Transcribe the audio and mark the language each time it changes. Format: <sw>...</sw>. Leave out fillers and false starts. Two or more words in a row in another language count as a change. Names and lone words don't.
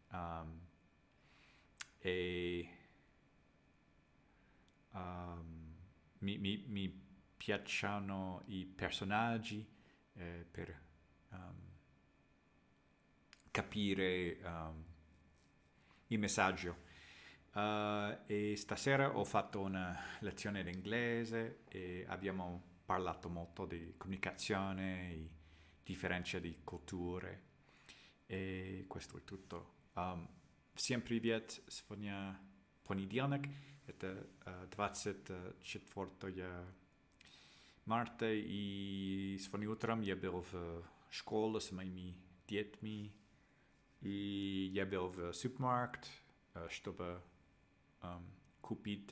<it>e mi piacciono i personaggi per um, capire il messaggio. E stasera ho fatto una lezione di inglese e abbiamo parlato molto di comunicazione, e differenze di culture e questo è tutto.</it> <ru>Всем привет, сегодня понедельник, это 24 марта, и сегодня утром я был в школе с моими детьми, и я был в супермаркет, чтобы купить</ru>